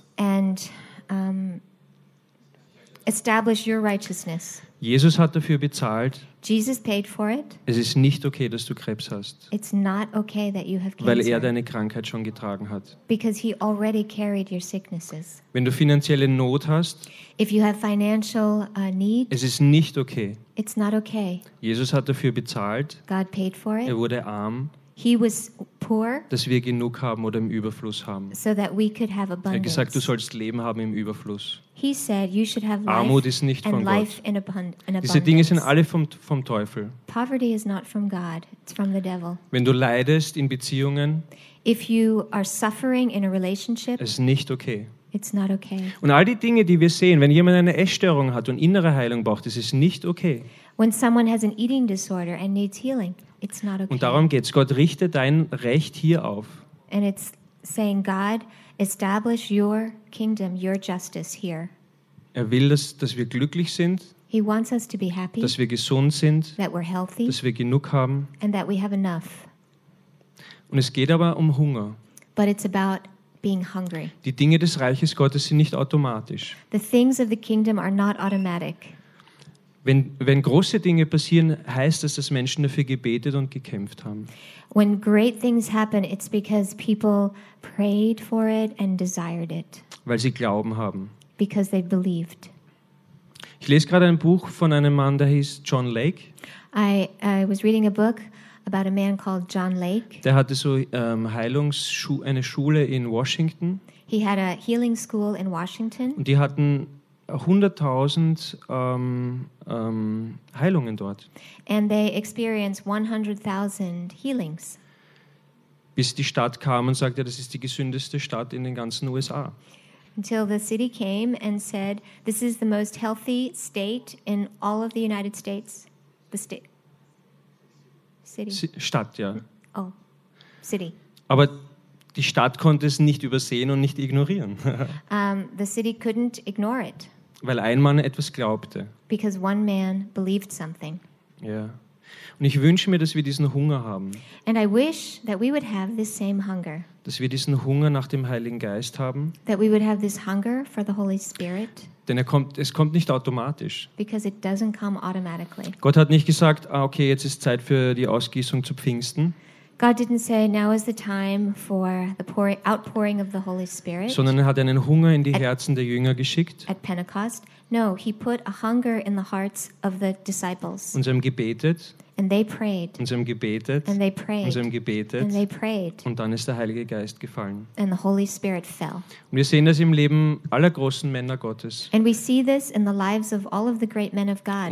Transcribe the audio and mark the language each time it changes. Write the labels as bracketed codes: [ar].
[en] And establish your righteousness. [de] Jesus hat dafür bezahlt. [en] Jesus paid for it. [de] Es ist nicht okay, dass du Krebs hast. [en] It's not okay that you have cancer. [de] Weil er deine Krankheit schon getragen hat. [en] Because he already carried your sicknesses. [de] Wenn du finanzielle Not hast. [en] If you have financial need. [de] Es ist nicht okay. [en] It's not okay. [de] Jesus hat dafür bezahlt. [en] God paid for it. [de] Er wurde arm. [en] He was poor. [de] Dass wir genug haben oder im Überfluss haben. [en] So that we could have abundance. [de] Er hat gesagt, du sollst Leben haben im Überfluss. [en] He said, you should have life, [de] Armut ist nicht [en] and [de] von [en] life [de] Gott. [en] In abundance. [de] Diese Dinge sind alle vom Teufel. [en] Poverty is not from God, it's from the devil. [de] Wenn du leidest in Beziehungen, [en] if you are suffering in a relationship, [de] ist nicht okay. [en] It's not okay. [de] Und all die Dinge, die wir sehen, wenn jemand eine Essstörung hat und innere Heilung braucht, das ist nicht okay. [en] When someone has an eating disorder and needs healing, it's not okay. [de] Und darum geht's. Gott, richte dein Recht hier auf. [en] And it's saying, God, establish your kingdom, your justice here. [de] Er will, dass wir glücklich sind. [en] He wants us to be happy. [de] Dass wir gesund sind. [en] That we're healthy. [de] Dass wir genug haben. [en] And that we have enough. [de] Und es geht aber um Hunger. [en] But it's about being hungry. [de] Die Dinge des Reiches Gottes sind nicht automatisch. [en] The things of the kingdom are not automatic. [de] Wenn große Dinge passieren, heißt es, dass Menschen dafür gebetet und gekämpft haben. [en] When great things happen, it's because people prayed for it and desired it. [de] Weil sie Glauben haben. [en] Because they believed. [de] Ich lese gerade ein Buch von einem Mann, der hieß John Lake. [en] I was reading a book about a man called John Lake. [de] Der hatte so eine Schule in Washington. [en] He had a healing school in Washington. [de] Und die hatten 100.000 Heilungen dort. [en] And they experienced 100,000 healings. [de] Bis die Stadt kam und sagte, das ist die gesündeste Stadt in den ganzen USA. [en] Until the city came and said, this is the most healthy state in all of the United States. The state. City. [de] Stadt, ja. [en] Oh, city. [de] Aber die Stadt konnte es nicht übersehen und nicht ignorieren. [en] The city couldn't ignore it. [de] Weil ein Mann etwas glaubte. [en] Because one man believed something. [de] Ja. Und ich wünsche mir, dass wir diesen Hunger haben. [en] And I wish that we would have this same hunger. [de] Dass wir diesen Hunger nach dem Heiligen Geist haben. [en] That we would have this hunger for the Holy Spirit. [de] Denn es kommt nicht automatisch. [en] Because it doesn't come automatically. [de] Gott hat nicht gesagt, ah, okay, jetzt ist Zeit für die Ausgießung zu Pfingsten. [en] God didn't say now is the time for the outpouring of the Holy Spirit. [de] Sondern er hat einen Hunger in die Herzen der Jünger geschickt. [en] At Pentecost, no, he put a hunger in the hearts of the disciples. [de] Und sie haben gebetet. [en] And they prayed. [de] Und sie haben gebetet. [en] And they prayed. [de] Und sie haben gebetet. [en] And they prayed. [de] Und dann ist der Heilige Geist gefallen. [en] And the Holy Spirit fell. [de] Und wir sehen das im Leben aller großen Männer Gottes. [en] And we see this in the lives of all of the great men of God.